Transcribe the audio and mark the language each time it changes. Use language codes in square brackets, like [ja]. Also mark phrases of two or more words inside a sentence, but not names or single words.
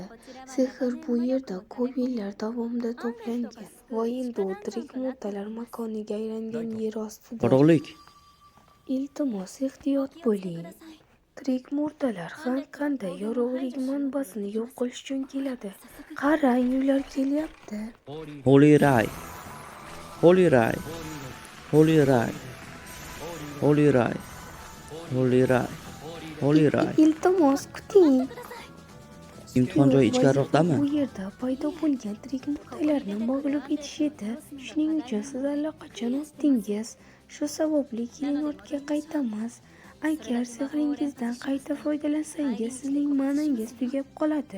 [uz] Sehr bu yerda ko'p yillar davomida to'plangan va endi u tirik murdalar makoniga aylangan yer ostida. Qorong'ulik. Iltimos, ehtiyot bo'ling. Tirik murdalar har qanday yorug'lik manbasini yo'q qilish uchun keladi. Qarang, ular kelyapti. Holy Rai. Holy Rai. Holy Rai. Holy Rai. Holy Rai. Holy Rai. Iltimos, kuting. imtihon joyi ichkariroqdami? Bu yerda paydo bo'lgan tirik murdalarni mag'lub etish edi. Shuning uchun siz allaqachon o'tdingiz. Shu sababli keling ortga qaytamiz. Agar sehringizdan qayta foydalansangiz, sizning ma'nangiz tugab qoladi.